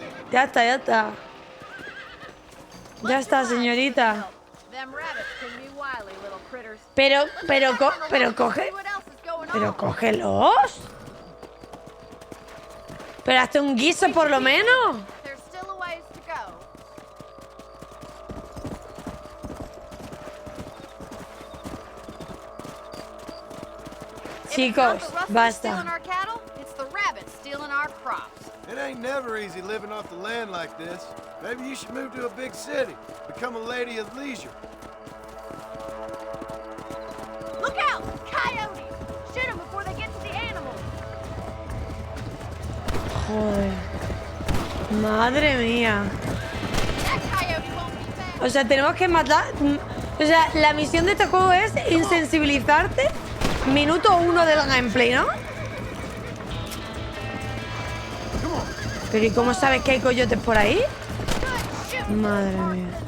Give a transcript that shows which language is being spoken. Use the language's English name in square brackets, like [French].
[Spanish] Ya está, ya está. Ya está, señorita. [English] Them rabbits can be wily little critters. [Spanish] Pero coge. [English] What else is going on? [Spanish] Pero cógelos. Pero hazte un guiso por lo menos. [English] There's still a ways to go. [Spanish] Chicos, basta. [English] Stealing our cattle, it's the rabbits stealing our crops. It ain't never easy living off the land like this. Maybe you should move to a big city. Become a lady of leisure. Look out! Coyotes! Shoot them before they get to the animals. [Spanish] Joder. Madre mía. [English] That coyote won't be fast. [Spanish] O sea, tenemos que matar... O sea, la misión de este juego es insensibilizarte minuto 1 del gameplay, ¿no? Pero ¿y cómo sabes que hay coyotes por ahí? Madre mía.